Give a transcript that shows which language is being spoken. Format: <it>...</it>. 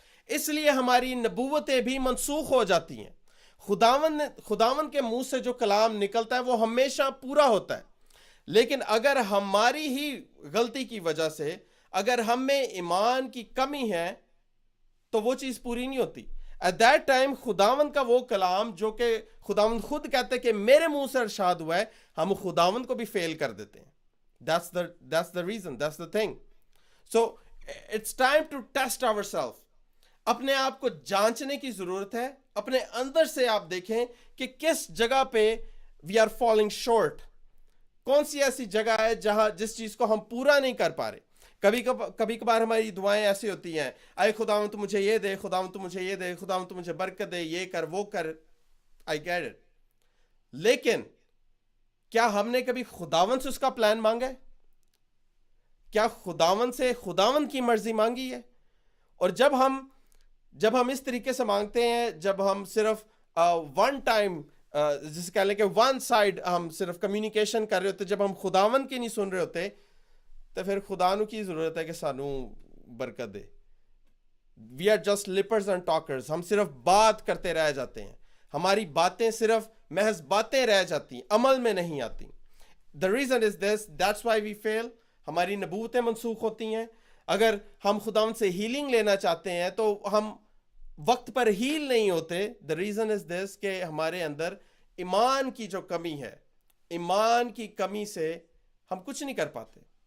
<ur>اس لیے ہماری نبوتیں بھی منسوخ ہو جاتی ہیں. خداوند کے منہ سے جو کلام نکلتا ہے وہ ہمیشہ پورا ہوتا ہے, لیکن اگر ہماری ہی غلطی کی وجہ سے, اگر ہم میں ایمان کی کمی ہے, تو وہ چیز پوری نہیں ہوتی.</ur> <en>At that time</en> <ur>خداوند کا وہ کلام جو کہ خداوند خود کہتے ہیں کہ میرے منہ سے ارشاد ہوا ہے, ہم خداوند کو بھی فیل کر دیتے ہیں.</ur> <en>That's the reason, that's the thing. So it's time to test ourselves.</en> <ur>اپنے آپ کو جانچنے کی ضرورت ہے. اپنے اندر سے آپ دیکھیں کہ کس جگہ پہ</ur> <en>we are falling short.</en> <ur>کون سی ایسی جگہ ہے جس چیز کو ہم پورا نہیں کر پا رہے. کبھی کبھار ہماری دعائیں ایسی ہوتی ہیں, اے خداوند تو مجھے یہ دے, خداوند تو مجھے یہ دے, خداوند تو مجھے برکت دے, یہ کر وہ کر. I get it. لیکن کیا ہم نے کبھی خداوند سے اس کا پلان مانگا ہے؟ کیا خداوند سے خداوند کی مرضی مانگی ہے؟ اور جب ہم اس طریقے سے مانگتے ہیں, جب ہم صرف ون ٹائم جسے کہہ لیں کہ ون سائڈ ہم صرف کمیونیکیشن کر رہے ہوتے, جب ہم خداوند کی نہیں سن رہے ہوتے, تو پھر خدا نو کی ضرورت ہے کہ</ur> <pa>سانو برکت دے.</pa> <en>We are just lippers and talkers.</en> <ur>ہم صرف بات کرتے رہ جاتے ہیں, ہماری باتیں صرف محض باتیں رہ جاتی ہیں, عمل میں نہیں آتی.</ur> <en>The reason is this, that's why we fail.</en> <ur>ہماری نبوتیں منسوخ ہوتی ہیں. اگر ہم خداوند سے ہیلنگ لینا چاہتے ہیں تو ہم وقت پر ہیل نہیں ہوتے.</ur> <en>The reason is this</en> <ur>کہ ہمارے اندر ایمان کی جو کمی ہے, ایمان کی کمی سے ہم کچھ نہیں کر پاتے.</ur>